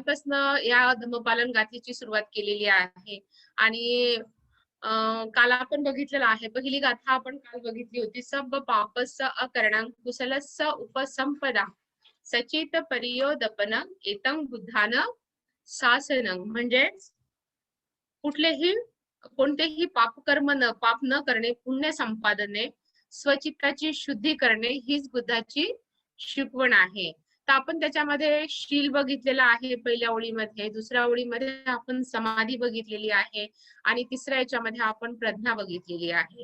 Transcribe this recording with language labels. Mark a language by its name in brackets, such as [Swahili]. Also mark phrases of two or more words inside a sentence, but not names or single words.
[Marathi] पासून या धम्मपालन गाथेची सुरुवात केलेली आहे. आणि काल आपण बघितलेलं आहे. पहिली गाथा आपण काल बघितली होती. [Pali] सब्ब पापस्स अकरणं कुशलस्स उपसंपदा सचित परियोदपन एतं बुद्धान शासनं. [Marathi] म्हणजे कोणतेही पाप न करणे, पुण्य संपादने, स्वचित्ताची शुद्धी करणे हीच बुद्धाची शिकवण आहे. तर आपण त्याच्यामध्ये शील बघितलेला आहे पहिल्या ओळीमध्ये, दुसऱ्या ओळीमध्ये आपण समाधी बघितलेली आहे आणि तिसऱ्या याच्यामध्ये आपण प्रज्ञा बघितलेली आहे.